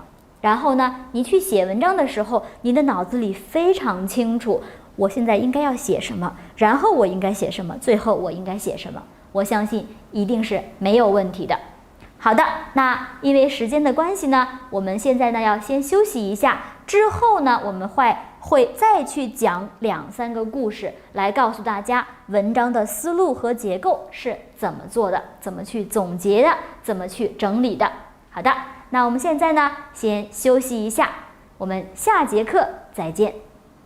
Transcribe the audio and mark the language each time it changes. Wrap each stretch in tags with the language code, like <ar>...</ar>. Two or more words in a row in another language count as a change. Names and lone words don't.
<zh>然後呢，你去寫文章的時候，你的腦子裡非常清楚，我現在應該要寫什麼，然後我應該寫什麼，最後我應该写什麼。我相信一定是没有問題的。好的，那因為時間的關係呢，我們現在呢要先休息一下，之後呢我們會再去講2、3個故事，來告訴大家文章的思路和結構是怎麼做的，怎麼去總結的，怎麼去整理的。好的，那我們現在呢先休息一下，我們下節課再見。</zh>